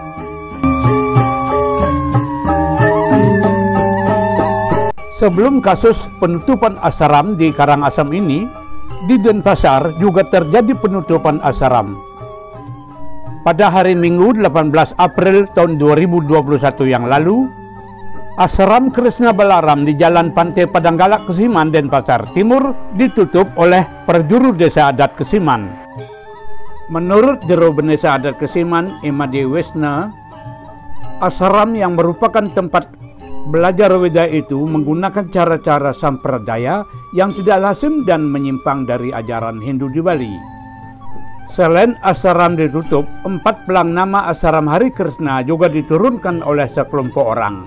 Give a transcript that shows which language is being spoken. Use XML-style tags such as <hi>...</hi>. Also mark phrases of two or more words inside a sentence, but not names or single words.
<id>Sebelum kasus penutupan ashram di Karangasem ini, di Denpasar juga terjadi penutupan ashram. Pada hari Minggu 18 April tahun 2021 yang lalu, ashram Krishna Balaram di Jalan Pantai Padanggalak Kesiman, Denpasar Timur ditutup oleh Perjuru Desa Adat Kesiman. Menurut Jero Desa Adat Kesiman, Imade Wisna, ashram yang merupakan tempat belajar Weda itu menggunakan cara-cara sampradaya yang tidak lazim dan menyimpang dari ajaran Hindu di Bali. Selain ashram ditutup, 4 pelang nama ashram Hari Krishna juga diturunkan oleh sekelompok orang.</id>